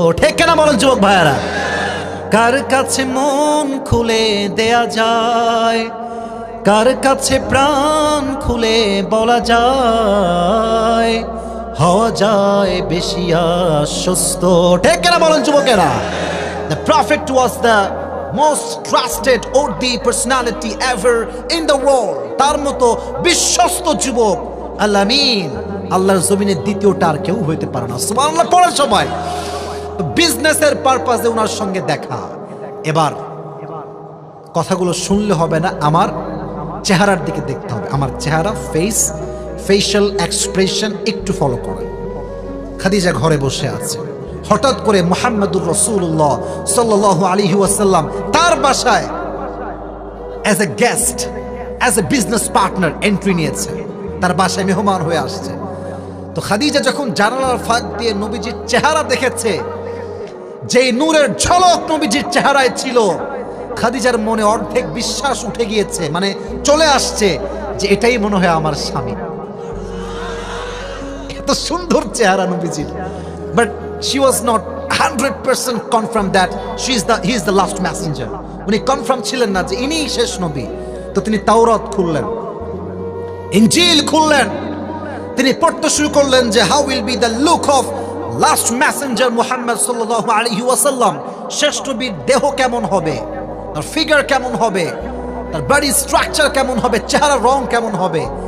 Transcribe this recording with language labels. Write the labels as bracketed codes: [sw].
[bn] ঠিক কেনা বলেন যুবক ভাইয়ারা? কার কাছে মন খুলে দেয়া যায়, কার কাছে প্রাণ খুলে বলা যায়, হওয়া যায় বেশি আশ্বস্ত। ঠিক কেনা বলেন যুবকেরা? [en] The prophet was the most trusted worthy personality ever in the world. [bn] তার মতো বিশ্বস্ত যুবক আল আমিন আল্লাহর জমিনের দ্বিতীয়টা আর কেউ হইতে পারে না। সুবহানাল্লাহ পড়েন সবাই। বিজনেসের পারপাসে ওনার সঙ্গে দেখা। এবার কথাগুলো শুনলে হবে না, আমার চেহারার দিকে দেখতে হবে। আমার চেহারা, ফেশিয়াল এক্সপ্রেশন একটু ফলো করেন। খাদিজা ঘরে বসে আছে। হঠাৎ করে মুহাম্মদুর রাসূলুল্লাহ সাল্লাল্লাহু আলাইহি ওয়াসাল্লাম তার বাসায় [en] as a guest, as a business partner [bn] entry নিয়েছে। তার বাসায় মেহমান হয়ে আসছে। তো খাদিজা যখন জানালার ফাঁক দিয়ে নবীজির চেহারা দেখেছে, যে নূরের ঝলক নবীজির চেহারায় ছিল, খাদিজার মনে অর্ধেক বিশ্বাস উঠে গিয়েছে, মানে চলে আসছে যে এটাই মনে হয় আমার স্বামী। এত সুন্দর চেহারা নবীজির। [en] But she was not 100% confirmed that he is the last messenger. [bn] উনি কনফার্ম ছিলেন না যে ইনি শেষ নবী। তো তিনি তাওরাত খুললেন, ইনজিল খুললেন, তিনি পড়তে শুরু করলেন যে [en] how will be the look of last messenger [bn] Muhammad সাল্লাল্লাহু আলাইহি ওয়াসাল্লাম। শেষ নবীর দেহ কেমন হবে, তার ফিগার কেমন হবে, তার বডি স্ট্রাকচার কেমন হবে, চেহারার রং কেমন হবে।